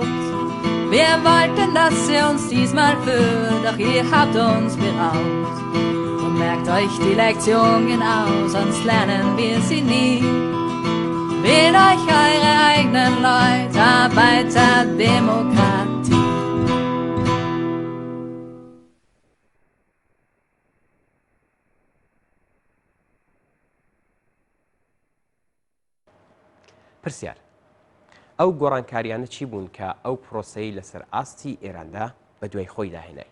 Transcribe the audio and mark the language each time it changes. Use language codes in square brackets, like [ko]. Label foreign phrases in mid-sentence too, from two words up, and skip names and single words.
[de] Wir wollten, dass ihr uns diesmal führt, doch ihr habt uns beraubt. Und merkt euch die Lektion genau, sonst lernen wir sie nie. Wählt euch eure eigenen Leute, Arbeiterdemokratie. [ckb] پرسیار ئەو گۆڕانکاریانە چی بوون کە ئەو پرۆسەی لەسەر ئاستی ئێراندا بە دوای خۆی داهێنای؟